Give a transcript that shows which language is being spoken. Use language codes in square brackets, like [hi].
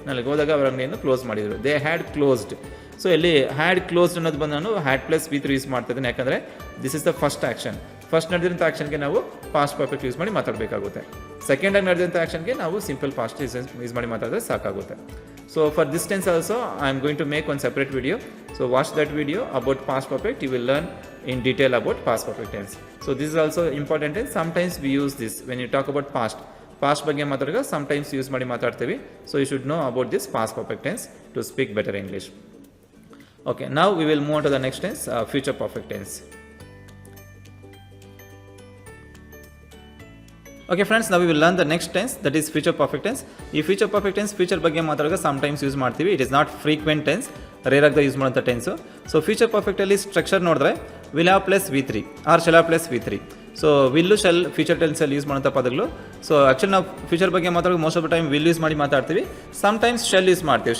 [kn] ನನಗೆ ಹೋದಾಗ ಅವರ ಅಂಗಡಿಯನ್ನು ಕ್ಲೋಸ್ ಮಾಡಿದರು, [en] They had closed. [kn] ಸೊ ಇಲ್ಲಿ ಹ್ಯಾಡ್ ಕ್ಲೋಸ್ಡ್ ಅನ್ನೋದು ಬಂದು ನಾನು ಹ್ಯಾಡ್ ಪ್ಲಸ್ ವಿ3 ಯೂಸ್ ಮಾಡ್ತಾ ಇದ್ದೀನಿ, ಯಾಕಂದರೆ [en] This is the first action. [kn] First ನಡೆದಿರೋಂಥ ಆಕ್ಷನ್ಗೆ ನಾವು ಪಾಸ್ಟ್ ಪರ್ಫೆಕ್ಟ್ ಯೂಸ್ ಮಾಡಿ ಮಾತಾಡಬೇಕಾಗುತ್ತೆ. ಸೆಕೆಂಡಾಗಿ ನಡೆದಿರೋಂಥ ಆಕ್ಷನ್ಗೆ ನಾವು ಸಿಂಪಲ್ ಪಾಸ್ಟ್ ಯೂಸ್ ಮಾಡಿ ಮಾತಾಡಿದ್ರೆ ಸಾಕಾಗುತ್ತೆ. [en] So for this tense also I am going to make one separate video. So watch that video about past perfect. You will learn in detail about past perfect tense. So this is also important tense. Sometimes we use this when you talk about past. [kn] Past ಬಗ್ಗೆ ಮಾತಾಡುವಾಗ sometimes use ಮಾಡಿ ಮಾತಾಡ್ತೀವಿ. [en] So you should know about this past perfect tense to speak better English. Okay, now we will move on to the next tense, future perfect tense. Okay friends, now we will learn the next tense, that is future perfect tense. [kn] ಈ future perfect tense future ಬಗ್ಗೆ ಮಾತಾಡುವಾಗ sometimes use ಮಾಡ್ತೀವಿ. [en] it is not frequent tense, [kn] rare ಆಗಿ use ಮಾಡೋಂಥ tens. So future ಪರ್ಫೆಕ್ಟಲ್ಲಿ structure ನೋಡಿದ್ರೆ will have plus ವಿ3 R shell have plus ವಿ3. So will shell future ಟೆನ್ಸಲ್ಲಿ use ಮಾಡೋಂಥ ಪದಗಳು. So actually ನಾವು future ಬಗ್ಗೆ ಮಾತಾಡುವಾಗ [en] most of the time [kn] will use ಮಾಡಿ ಮಾತಾಡ್ತೀವಿ, ಸಮ್ಟೈಮ್ಸ್ ಶೆಲ್ ಯೂಸ್ ಮಾಡ್ತೀವಿ.